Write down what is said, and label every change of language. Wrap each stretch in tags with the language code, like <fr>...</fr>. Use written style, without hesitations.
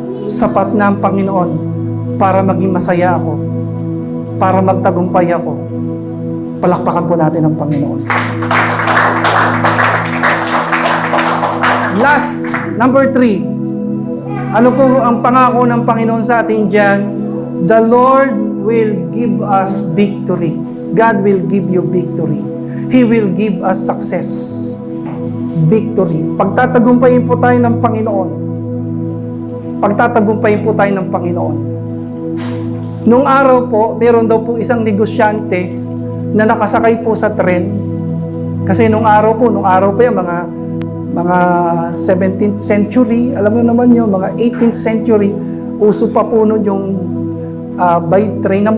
<tl>Sapat na ang Panginoon para maging masaya ako, para magtagumpay ako. Palakpakan po natin ang Panginoon.</tl> <en>Last, number 3.</en> <tl>Ano po ang pangako ng Panginoon sa atin dyan?</tl> <en>The Lord will give us victory. God will give you victory. He will give us success. Victory.</en> <tl>Pagtatagumpayin po tayo ng Panginoon. Pagtatagumpayin po tayo ng Panginoon. Nung araw po, meron daw po isang negosyante na nakasakay po sa tren. Kasi nung araw po yan, mga 17th century, alam mo naman yun, mga 18th century, uso pa po nun yung by train.</tl>